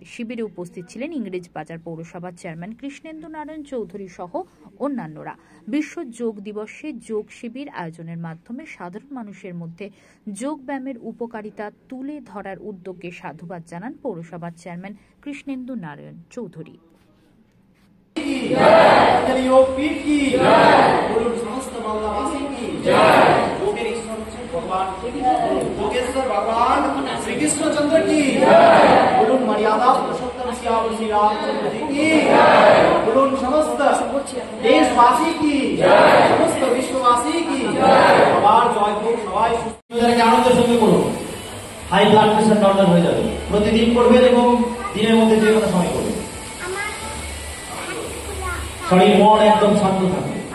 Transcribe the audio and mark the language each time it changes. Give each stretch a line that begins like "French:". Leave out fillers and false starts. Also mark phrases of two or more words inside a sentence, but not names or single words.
Bangla: শিবিরে উপস্থিত ছিলেন ইংরেজবাজার পৌরসভার চেয়ারম্যান কৃষ্ণেন্দু নারায়ণ চৌধুরী সহ অন্যান্যরা। বিশ্ব যোগ দিবসে যোগ শিবির আয়োজনের মাধ্যমে সাধারণ মানুষের মধ্যে যোগ ব্যায়ামের উপকারিতা তুলে ধরার উদ্যোগকে সাধুবাদ জানান পৌরসভার চেয়ারম্যান কৃষ্ণেন্দু নারায়ণ চৌধুরী।
Hindi: भगवान श्री कृष्णचंद्र की बोलून मर्यादा पुरुषोत्तम श्री रामचंद्र जी की बोलून समस्त देशवासी की समस्त विश्ववासी की
Bangla: আবার জয় হোক। সবাই সুস্থ আনন্দের সঙ্গে করুন।
English: high blood pressure
Bangla: নর্মাল হয়ে যাবে। প্রতিদিন করবেন এবং দিনের মধ্যে যে কোনো সময় করবেন। শরীর মন একদম শান্ত থাকবে।